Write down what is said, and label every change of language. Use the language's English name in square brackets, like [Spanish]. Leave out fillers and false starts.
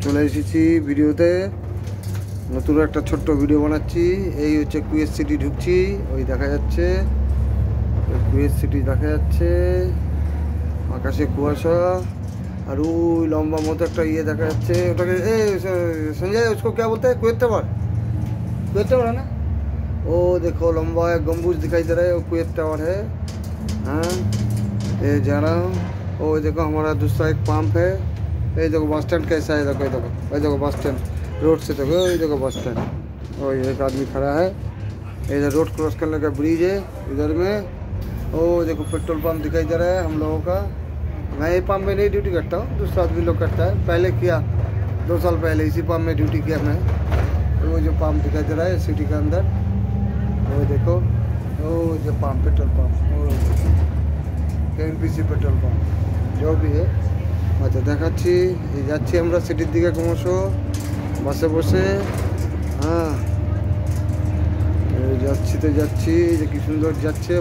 [Bangla] এসেছি ভিডিওতে, নতুন একটা ছোট্ট ভিডিও বানাচ্ছি। এই হচ্ছে কুয়েত সিটি ঢুকছি, ওই দেখা যাচ্ছে কুয়েত সিটি দেখা যাচ্ছে, আকাশে কুয়াশা, আর ওই লম্বা মতো একটা ইয়ে দেখা যাচ্ছে, ওটাকে সঞ্জয় [Hindi] उसको क्या बोलते हैं? कुएत टावर, कुएत टावर है ना। ओ देखो लंबा एक गम्बूज दिखाई दे रहा है, वो कुएत टावर है। हाँ ये जा रहा हूँ। ओ देखो हमारा दूसरा एक पंप है। ये देखो बस स्टैंड कैसा है, देखो ये देखो बस स्टैंड रोड से, देखो ये देखो बस स्टैंड। और एक आदमी खड़ा है, इधर रोड क्रॉस करने का ब्रिज है इधर में। ओ देखो पेट्रोल पंप दिखाई दे रहा है हम लोगों का। मैं ये पंप में नहीं ड्यूटी करता हूँ, दूसरा आदमी लोग करता है, पहले किया 2 साल पहले इसी पंप में ड्यूटी किया मैं। तो वो जो पंप दिखाई दे रहा है सिटी के अंदर, वो देखो वो जो pump petrol pump, NPC petrol pump जो भी है। [Bangla] আচ্ছা দেখাচ্ছি, যাচ্ছি আমরা সিটির দিকে ক্রমশ বাসে বসে। হ্যাঁ যাচ্ছি তো যাচ্ছি, যে কি সুন্দর যাচ্ছে।